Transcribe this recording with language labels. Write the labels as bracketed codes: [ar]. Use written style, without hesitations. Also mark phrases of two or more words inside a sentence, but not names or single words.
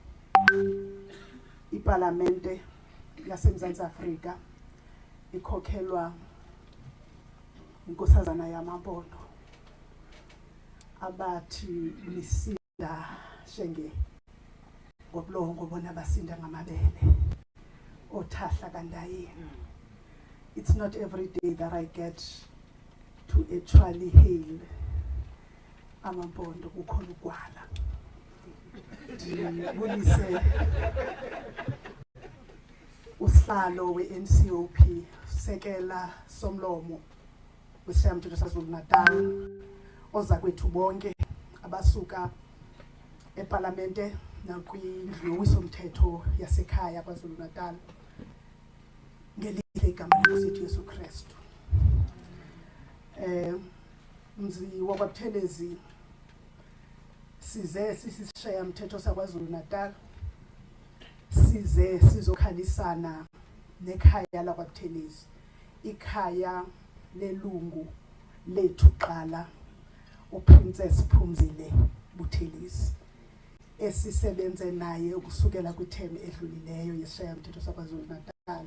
[xh] Iparlamente yaseMzantsi Afrika ikhokhelwa inkosazana yamaMpondo abathi lisinda shenge ngobulongo bona basinda ngamabele othahla kandayeni. [en] It's not every day that I get to actually hail amaMpondo [xh] kukhona ugwala. Ndibulise usihlalo we-NCOP sekela somlomo wesishayamthetho saZulu-Natal oza kwethu bonke abasuka eParlamente nakwindlu yowiso-mthetho yasekhaya kwaZulu-Natal ngelihle igama lenkosi Yesu Kristu. [zu] Mzi wakwaButhelezi size sisishayamthetho sakwaZulu-Natal size sizokhalisana nekhaya lakwaButhelezi, ikhaya lelungu lethu qala uPrincess Buthelezi esisebenze naye ukusukela kwithemu edlulileyo yesishayamthetho sakwaZulu-Natal.